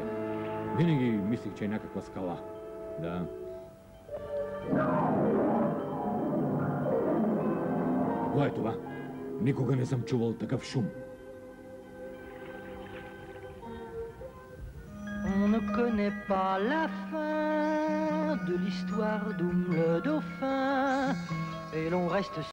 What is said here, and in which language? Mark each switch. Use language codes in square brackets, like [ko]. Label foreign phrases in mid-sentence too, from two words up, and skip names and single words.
[bg] Винаги мислих, че е някаква скала. Да. Какво е това? Никога не съм чувал такъв шум. [fr] On ne connaît pas la fin de l'histoire d'Oum le dauphin, et l'on reste